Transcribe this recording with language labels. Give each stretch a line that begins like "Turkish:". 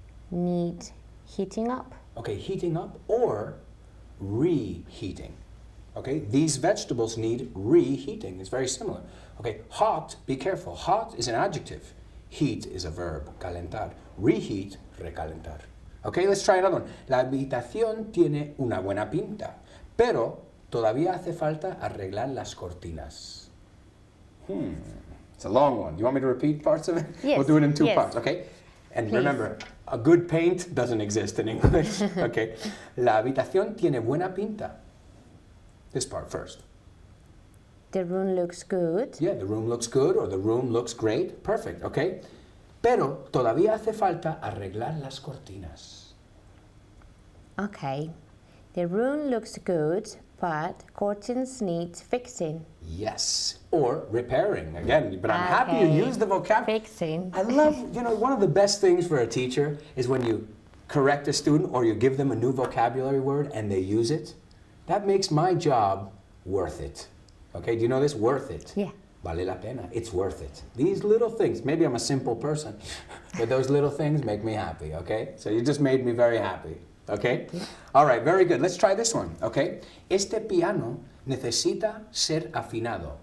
English: need heating up. Okay, heating up or reheating. Okay, these vegetables need reheating. It's very similar. Okay, hot, be careful. Hot is an adjective. Heat is a verb, calentar. Reheat, recalentar. Okay, let's try another one.
Spanish: La habitación tiene una buena pinta, pero todavía hace falta arreglar las cortinas.
English: It's a long one. You want me to repeat parts of it? Yes. We'll do it in two Yes. parts, okay? And Please. remember, a good paint doesn't exist in English. Okay.
Spanish: La habitación tiene buena pinta.
English: This part first. The room looks good. Yeah, the room looks good or the room looks great. Perfect, okay?
Spanish: Pero todavía hace falta arreglar las cortinas.
English: Okay. The room looks good, but curtains need fixing. Yes. Or repairing. Again, but I'm happy you Okay. use the vocabulary. Fixing. I love, one of the best things for a teacher is when you correct a student or you give them a new vocabulary word and they use it. That makes my job worth it. Okay, do you know this? Worth it. Yeah.
Spanish: Vale la pena.
English: It's worth it. These little things, maybe I'm a simple person, but those little things make me happy, okay? So you just made me very happy, okay? Yeah. All right, very good. Let's try this one, okay?
Spanish: Este piano necesita ser afinado.